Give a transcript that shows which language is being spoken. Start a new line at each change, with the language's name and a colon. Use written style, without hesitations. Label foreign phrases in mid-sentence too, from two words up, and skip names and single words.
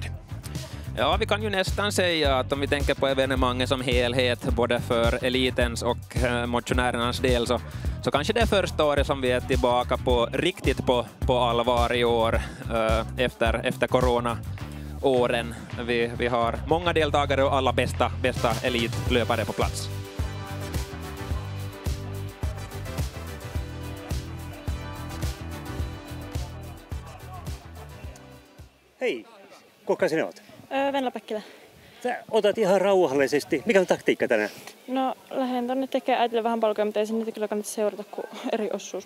Swedish: Ja, vi kan ju nästan säga att om vi tänker på evenemanget som helhet, både för elitens och motionärernas del, så kanske det är första året som vi är tillbaka riktigt på allvar i år efter corona-åren. Vi har många deltagare och alla bästa elitlöpare på plats.
Finnish: Hei, kuka sinä olet? Venla Päkkilä. Sä otat ihan rauhallisesti. Mikä on taktiikka tänään? No, lähden tonne tekemään äitille vähän palkoja, mutta ei sinne kyllä kannata seurata kuin eri osuus.